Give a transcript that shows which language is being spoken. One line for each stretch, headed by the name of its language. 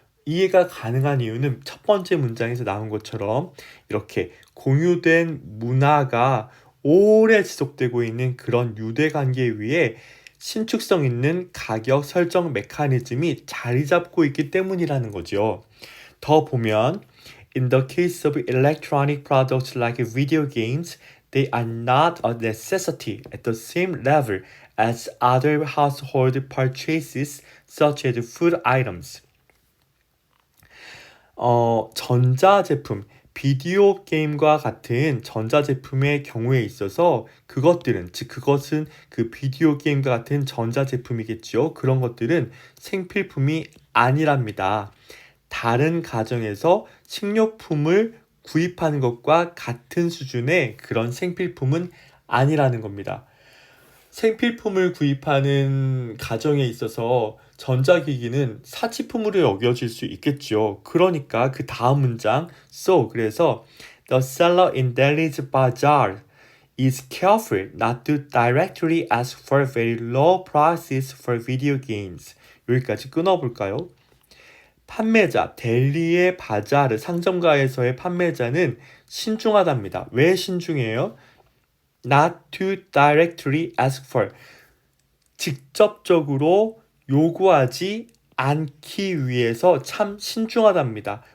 Korean: 이해가 가능한 이유는 첫 번째 문장에서 나온 것처럼 이렇게 공유된 문화가 오래 지속되고 있는 그런 유대관계 위에 신축성 있는 가격 설정 메커니즘이 자리 잡고 있기 때문이라는 거죠. 더 보면
English: In the case of electronic products like video games, they are not a necessity at the same level as other household purchases such as food items.
Korean: 전자제품, 비디오 게임과 같은 전자제품의 경우에 있어서 그것들은, 즉 그것은 그 비디오 게임과 같은 전자제품이겠죠. 그런 것들은 생필품이 아니랍니다. 다른 가정에서 식료품을 구입하는 것과 같은 수준의 그런 생필품은 아니라는 겁니다. 생필품을 구입하는 가정에 있어서 전자기기는 사치품으로 여겨질 수 있겠죠. 그러니까 그 다음 문장 그래서
English: The seller in Delhi's bazaar is careful not to directly ask for very low prices for video games.
Korean: 여기까지 끊어볼까요? 판매자, 델리의 바자르 상점가에서의 판매자는 신중하답니다. 왜 신중해요?
English: Not to directly ask for.
Korean: 직접적으로 요구하지 않기 위해서 참 신중하답니다.